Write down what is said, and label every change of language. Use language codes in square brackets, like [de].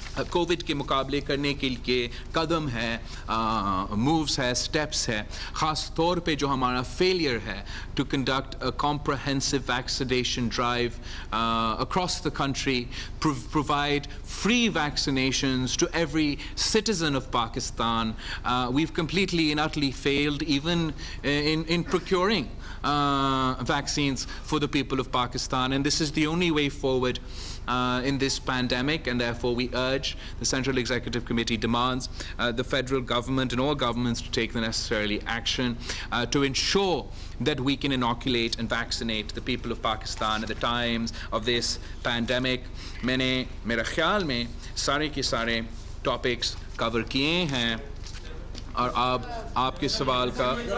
[ur] Covid کے مقابلے کرنے کے لیے قدم ہے, مووز ہے, اسٹیپس ہے, خاص طور پہ جو ہمارا فیلئر ہے [en] To conduct a comprehensive vaccination drive across the country, provide free vaccinations to every citizen of Pakistan. We've completely and utterly failed even in procuring vaccines for the people of Pakistan, and this is the only way forward in this pandemic, and therefore we urge, the Central Executive Committee demands the federal government and all governments to take the necessary action to ensure that we can inoculate and vaccinate the people of Pakistan at the times of this pandemic. [ur] میں نے میرا خیال میں سارے کے سارے topics کور کیے ہیں, اور آپ کے سوال کا